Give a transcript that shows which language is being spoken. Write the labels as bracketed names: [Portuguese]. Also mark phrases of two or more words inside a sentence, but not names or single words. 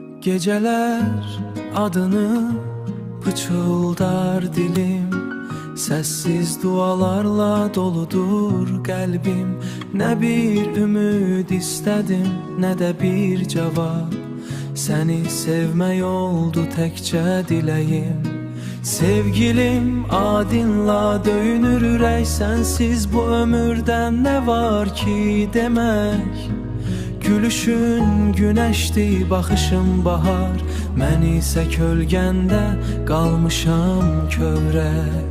[Turkish] Geceler adını pıçıldar dilim, sessiz dualarla doludur kalbim. Ne bir ümid istedim, ne de bir cevap. [Azerbaijani] Seni sevmək oldu təkcə diləyim. Sevgilim adınla döyünür ürək, sensiz bu ömürdən nə var ki demək. Gülüşün güneşti, baxışın bahar, mən isə kölgəndə qalmışam kövrək.